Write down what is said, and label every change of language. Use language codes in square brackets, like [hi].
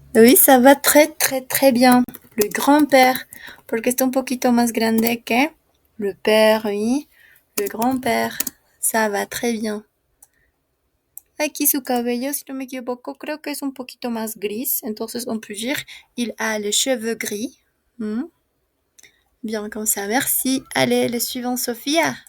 [fr] Oui, ça va très très très bien. Le grand-père, [es] porque está un poquito más grande que [fr] le père, oui. Le grand-père, ça va très bien. [es] Aquí su cabello, si no me equivoco, creo que es un poquito más gris. [fr] Entonces on peut dire, il a les cheveux gris. Bien comme ça, merci. Allez, le suivant, Sophia.